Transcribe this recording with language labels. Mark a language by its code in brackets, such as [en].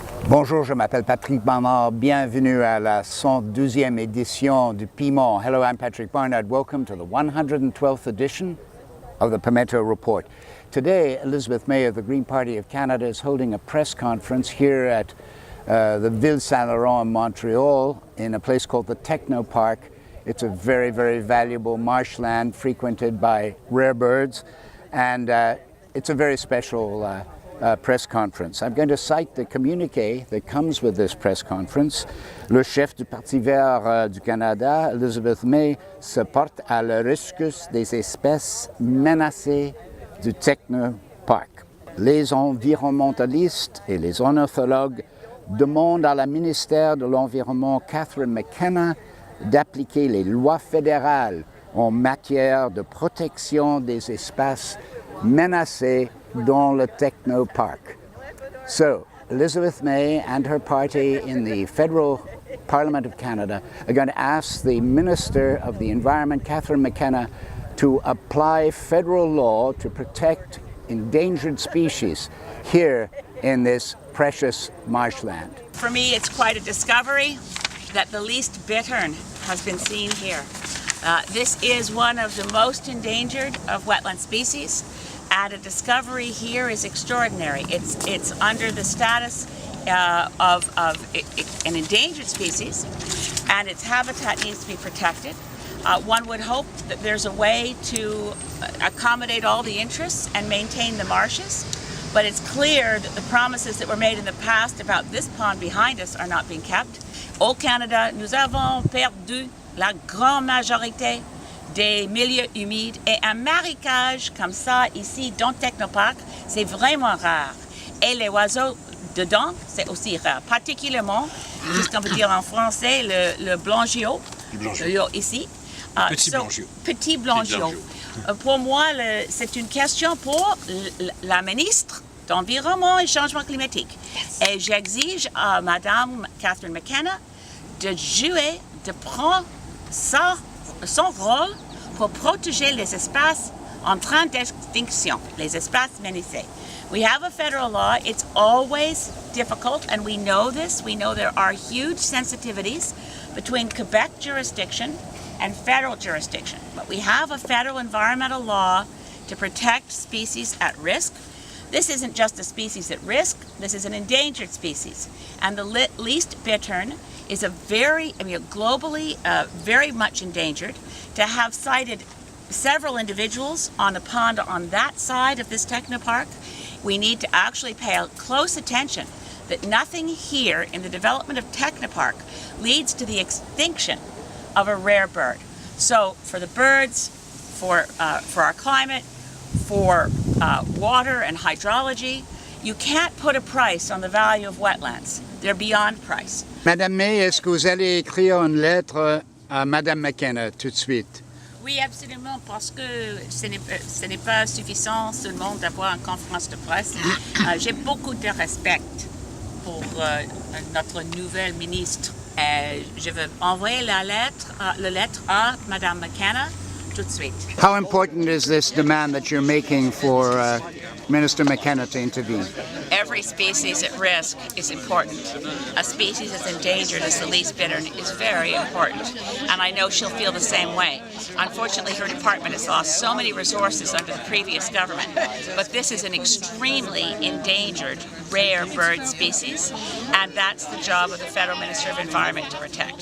[fr] Bonjour, je m'appelle Patrick Barnard. Bienvenue à la 112e édition du Piment. [en] Hello, I'm Patrick Barnard. Welcome to the 112th edition of the Pimento Report. Today, Elizabeth May of the Green Party of Canada is holding a press conference here at the Ville Saint-Laurent in Montreal in a place called the Techno Park. It's a very, very valuable marshland frequented by rare birds, and it's a very special press conference. I'm going to cite the communiqué that comes with this press conference. [fr] Le chef du Parti vert du Canada, Elizabeth May, se porte à la rescousse des espèces menacées du Technoparc. Les environnementalistes et les ornithologues demandent à la ministère de l'Environnement, Catherine McKenna, d'appliquer les lois fédérales en matière de protection des espèces menacées dans le Technoparc. [en] So, Elizabeth May and her party in the Federal Parliament of Canada are going to ask the Minister of the Environment, Catherine McKenna, to apply federal law to protect endangered species here in this precious marshland. For me, it's quite a discovery that the least bittern has been seen here. This is one of the most endangered of wetland species. And a discovery here is extraordinary. It's under the status of an endangered species, and its habitat needs to be protected. One would hope that there's a way to accommodate all the interests and maintain the marshes, but it's clear that the promises that were made in the past about this pond behind us are not being kept. [fr] Au Canada, nous avons perdu la grande majorité des milieux humides et un marécage comme ça ici dans Technoparc, c'est vraiment rare. Et les oiseaux dedans, c'est aussi rare. Particulièrement, qu'est-ce qu'on peut dire en français, le blangiot, ici. Petit blangiot. Pour moi, c'est une question pour la ministre d'Environnement et Changement climatique. Et j'exige à Madame Catherine McKenna de jouer, de prendre son rôle pour protéger les espèces en train d'extinction, les espèces menacées. [en] We have a federal law. It's always difficult, and we know this. We know there are huge sensitivities between Quebec jurisdiction and federal jurisdiction. But we have a federal environmental law to protect species at risk. This isn't just a species at risk, this is an endangered species. And the least bittern is globally very much endangered. To have cited several individuals on the pond on that side of this Technopark, we need to actually pay close attention that nothing here in the development of Technopark leads to the extinction of a rare bird. So for the birds, for our climate, for water and hydrology, you can't put a price on the value of wetlands. They're beyond price. [fr] Madame May, est-ce que vous allez écrire une lettre à Madame McKenna tout de suite? Oui, absolument, parce que ce n'est pas suffisant seulement d'avoir une conférence de presse. J'ai beaucoup de respect pour notre nouvelle ministre. Je veux envoyer la lettre à Madame McKenna tout de suite. [en] How important is this demand that you're making for Minister McKenna to intervene? Every species at risk is important. A species as endangered as the least bittern is very important, and I know she'll feel the same way. Unfortunately, her department has lost so many resources under the previous government, but this is an extremely endangered, rare bird species, and that's the job of the Federal Minister of Environment to protect.